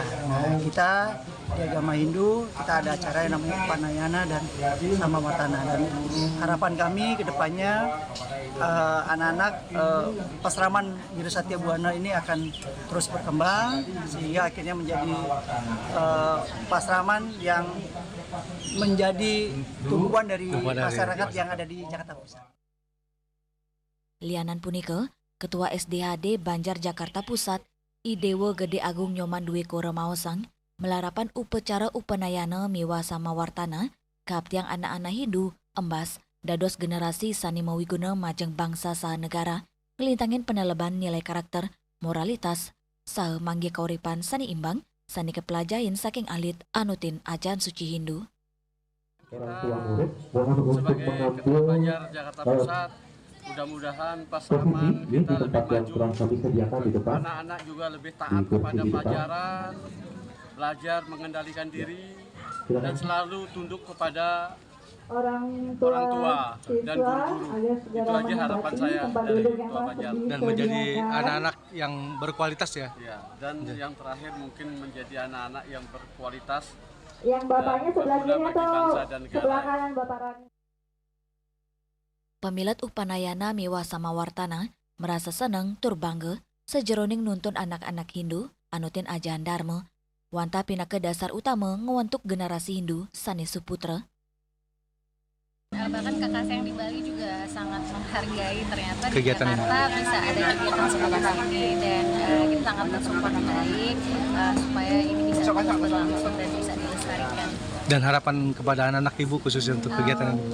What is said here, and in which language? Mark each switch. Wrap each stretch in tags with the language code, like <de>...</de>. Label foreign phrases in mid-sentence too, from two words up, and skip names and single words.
<id>Nah, kita di agama Hindu kita ada acara yang namanya Upanayana dan Sama Wartana, dan harapan kami ke depannya anak-anak Pasraman Wirasatya Buana ini akan terus berkembang sehingga akhirnya menjadi pasraman yang menjadi tumpuan dari masyarakat yang ada di Jakarta Pusat.</id> <ban>Lianan punika, Ketua SDHD Banjar Jakarta Pusat, Idewo Gede Agung Nyoman Dwi Kora Mawasang, melarapan upacara upanayana miwa sama wartana, kaptiang anak-anak Hindu, embas, dados generasi sani mawiguna majeng bangsa saha negara, ngelintangin peneleban nilai karakter, moralitas, saha manggi kauripan sani imbang, sani kepelajain saking alit anutin ajan suci Hindu.</ban> <id>Kita sebagai Ketua Banjar Jakarta Pusat, mudah-mudahan pasraman kita lebih maju, anak-anak juga lebih taat kepada pelajaran, belajar mengendalikan diri, dan selalu tunduk kepada orang tua dan guru-guru. Itu aja harapan saya dari Ketua Banjar. Dan menjadi anak-anak yang berkualitas ya. Dan yang terakhir mungkin menjadi anak-anak yang berkualitas. Yang bapaknya sebelah kiri atau sebelah kanan Bapak Rani?</id> <ban>Pemilat upanayana miwa sama wartana merasa senang tur bangga sejeroning nuntun anak-anak Hindu anutin ajaran Dharma, wanta pinaka dasar utama ngewentuk generasi Hindu sani suputra.</ban> <id>Bahkan kakak saya yang di Bali juga sangat menghargai ternyata kegiatan di Jakarta bisa ada kegiatan seperti ini, dan kita sangat mensupport baik supaya ini bisa terus berlangsung dan bisa dilestarikan. Dan harapan kepada anak-anak ibu khususnya untuk kegiatan ini?</id>